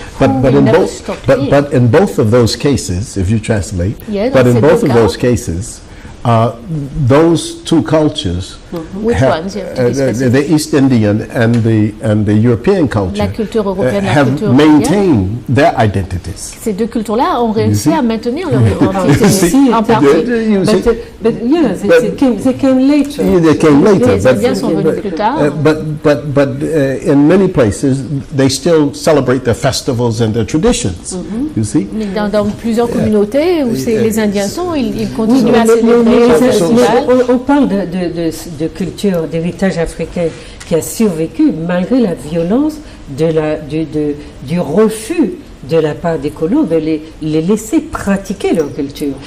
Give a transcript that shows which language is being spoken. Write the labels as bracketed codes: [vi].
[en] But in both of those cases, if you translate, but in both of those cases, those two cultures, which ones? The East Indian and the European culture, have maintained their identities. [fr] Ces deux cultures-là ont réussi à maintenir leur identité en partie. [en] But yes, they came later. They came later. [fr] Les Indiens sont venus plus tard. [en] But in many places, they still celebrate their festivals and their traditions. You see. [fr] Dans plusieurs communautés où les Indiens sont, ils continuent à célébrer. On parle de culture, d'héritage africain qui a survécu malgré la violence du refus de la part des colons de les laisser pratiquer leur culture.